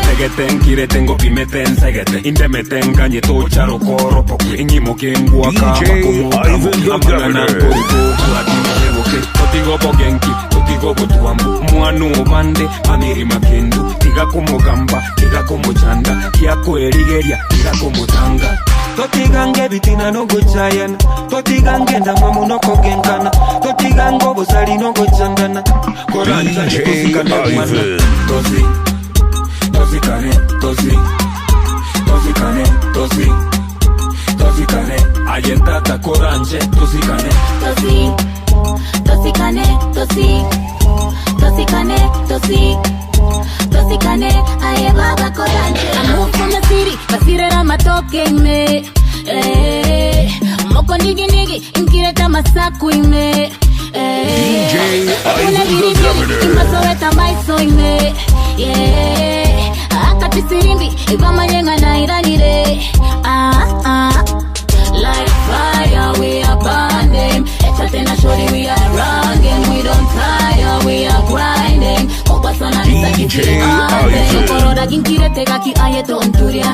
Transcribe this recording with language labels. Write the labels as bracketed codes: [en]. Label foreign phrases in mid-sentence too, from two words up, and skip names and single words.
[guz] Tegeten kireten gopimeten segete indemeten ganye tocharo koro pokwe inyimo kengwa kama Ivan the amana Governor. koro atimahewoke totigo bogenki totigo botuambu mwanu obande amiri makendu tiga kumugamba tiga kumuchanda kiako erigeria tiga kumutanga totigange bitina no gochayana totigange ndamamu no kogenkana totigango bosali no gochandana koranja DJ tosikane mwana Ivan. Tosikane, ayentata koranje, tosikane. Tosikane, aye baba koranje. [en] I moved from the city, [guz] basirera matoke me. Moko nigi, inkireta masaku ime. DJ Ivan the Governor. Imasoweta maiso ime. Akati sirimbi, ibama yenga na iranire. [en] Like fire, we are burning. [guz] Echatena shori, [en] we are running. We don't tire, we are grinding. [guz] Kopasana nisa kifiri ande. Koroda ginkire tegaki aye tonturia.